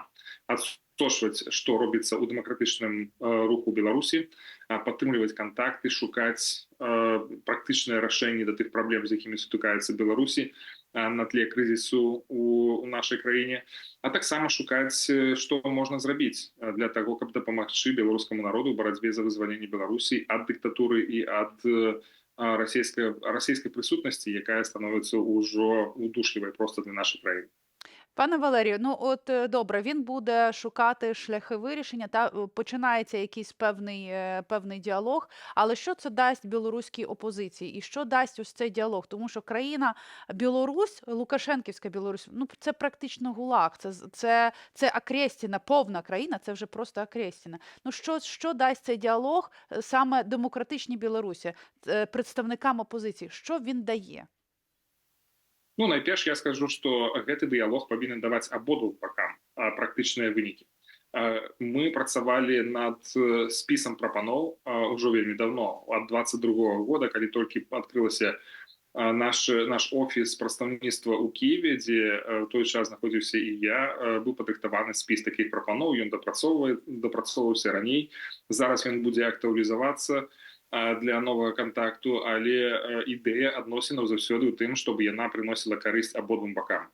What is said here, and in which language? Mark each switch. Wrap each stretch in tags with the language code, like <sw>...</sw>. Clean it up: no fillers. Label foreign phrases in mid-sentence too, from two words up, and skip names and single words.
<be>Адстошваць, што робіцца ў дэмакратычным руху Беларусі, падтрымліваць кантакты, шукаць практычныя рашэнні да тых праблем, з якімі сутыкаецца Беларусі на тле крызісу у нашай краіне, а таксама шукаць, што можна зрабіць для таго, каб дапамагчы беларускаму народу ў барацьбе за вызваленне Беларусі ад дыктатуры і ад расійскай прысутнасці, якая становіцца ўжо удушлівай проста для нашай краіны.</be> <uk>Пане Валерію, ну от добре, він буде шукати шляхи вирішення, починається якийсь певний діалог, але що це дасть білоруській опозиції і що дасть ось цей діалог? Тому що країна Білорусь, Лукашенківська Білорусь, ну це практично ГУЛАГ, це Акрєстіна, повна країна, це вже просто Акрєстіна. Ну що дасть цей діалог саме демократичній Білорусі, представникам опозиції? Що він дає?</uk> <be>Ну, найперш я скажу, што гэты дыялог павінен даваць абодвум бакам практычныя вынікі. Мы працавалі над спісам прапаноў ужо вельмі давно, ад 22-го года, калі толькі адкрылася наш офіс прадстаўніцтва ў Кіеве, дзе ў той час знаходзіўся і я, быў падрыхтаваны спіс такіх прапаноў, ён дапрацоўваўся раней, зараз ён будзе актуалізавацца для новага кантакту, але ідэя адносінаў заўсёды ў тым, чтобы яна прыносіла карысць абодвум бакам.</be>